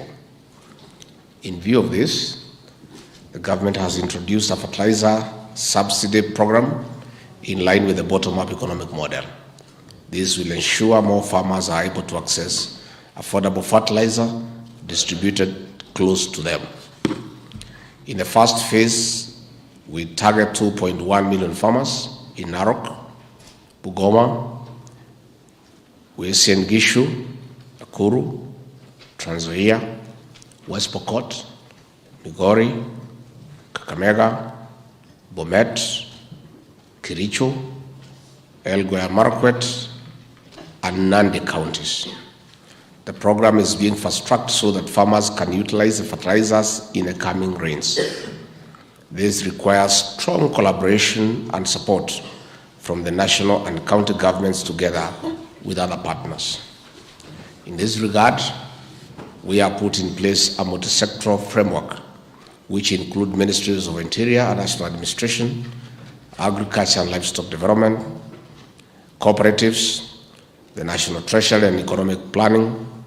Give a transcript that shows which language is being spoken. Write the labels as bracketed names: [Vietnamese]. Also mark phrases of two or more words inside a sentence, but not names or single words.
[English] In view of this, the government has introduced a fertilizer subsidy program in line with the bottom-up economic model. This will ensure more farmers are able to access affordable fertilizer distributed close to them. In the first phase, we target 2.1 million farmers in Narok, Bungoma, Uasin Gishu, Nakuru, Trans Nzoia, West Pokot, Migori, Kakamega, Bomet, Kericho, Elgeyo Marakwet, and Nandi counties. The program is being fast-tracked so that farmers can utilize the fertilizers in the coming rains. This requires strong collaboration and support from the national and county governments together with other partners. In this regard, we have put in place a multi-sectoral framework which include Ministries of Interior and National Administration, Agriculture and Livestock Development, cooperatives, the National Treasury and Economic Planning,